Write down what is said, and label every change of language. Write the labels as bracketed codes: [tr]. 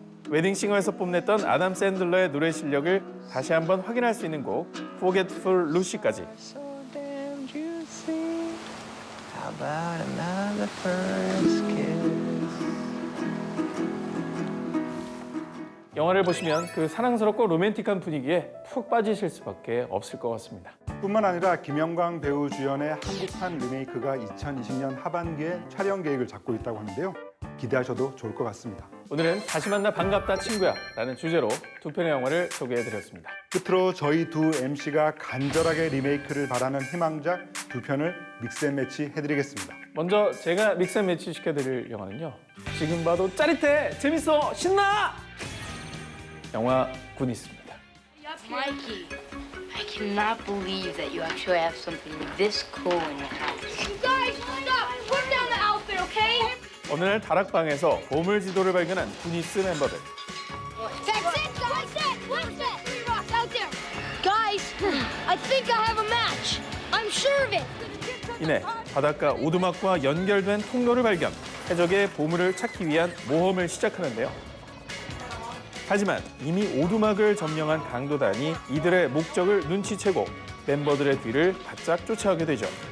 [ko] 웨딩싱어에서 뽐냈던 아담 샌들러의 노래 실력을 다시 한번 확인할 수 있는 곡 Forgetful Lucy까지. [en] So damn juicy. How about another first kiss? [ko] 영화를 보시면 그 사랑스럽고 로맨틱한 분위기에 푹 빠지실 수밖에 없을 것 같습니다. 뿐만 아니라 김영광 배우 주연의 한국판 리메이크가 2020년 하반기에 촬영 계획을 잡고 있다고 하는데요. 기대하셔도 좋을 것 같습니다. 오늘은 다시 만나 반갑다 친구야 라는 주제로 두 편의 영화를 소개해드렸습니다. 끝으로 저희 두 MC가 간절하게 리메이크를 바라는 희망작 두 편을 믹스앤매치 해드리겠습니다. 먼저 제가 믹스앤매치 시켜드릴 영화는요. 지금 봐도 짜릿해, 재밌어, 신나! 영화 구니스입니다. [en] Mikey, I cannot believe that you actually have something this cool in your house. Guys, stop! Put down the outfit, okay? [ko] 어느 날 다락방에서 보물 지도를 발견한 구니스 멤버들. [en] That's it, guys! What's that? 3 rocks out there! Guys, I think I have a match. I'm sure of it. [ko] 이내 바닷가 오두막과 연결된 통로를 발견. 해적의 보물을 찾기 위한 모험을 시작하는데요. 하지만 이미 오두막을 점령한 강도단이 이들의 목적을 눈치채고 멤버들의 뒤를 바짝 쫓아오게 되죠.